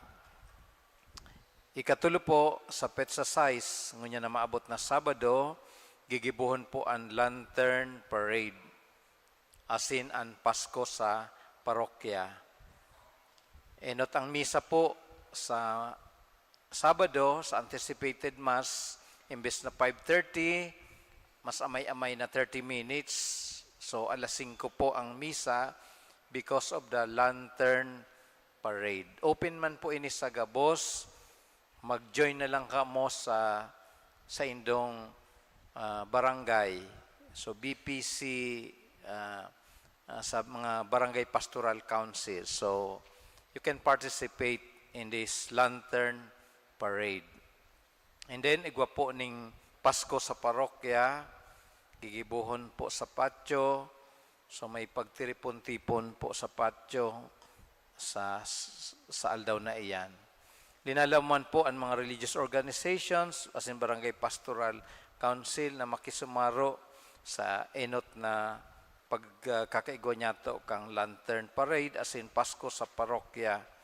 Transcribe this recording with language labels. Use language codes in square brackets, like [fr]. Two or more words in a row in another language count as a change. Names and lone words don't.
[bik] Ikatulo po sa petsa size, ngunya na maabot na Sabado, gigibuhon po ang lantern parade, asin ang Pasko sa parokya. Enot ang misa po sa Sabado, sa [en] anticipated mass, [bik] imbes na 5:30, mas amay-amay na 30 minutes. So, alas 5 po ang misa [en] because of the lantern parade. [bik] Open man po ini sa Gabos, mag-join na lang ka mo sa indong barangay. So BPC, sa mga barangay pastoral council. [en] So you can participate in this lantern parade. [bik] And then igwa po ning Pasko sa parokya, gigibuhon po sa patio. So may pagtiripon-tipon po sa patio sa aldaw na iyan. Linalaman po ang mga [en] religious organizations [bik] as in Barangay Pastoral Council na makisumaro sa Enot na pagkakaigwa niya to kang Lantern Parade as in Pasko sa parokya.